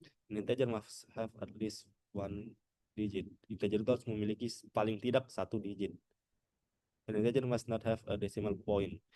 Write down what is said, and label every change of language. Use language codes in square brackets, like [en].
[en] An integer must have at least one digit. [id] Integer itu harus memiliki paling tidak satu digit. [en] An integer must not have a decimal point.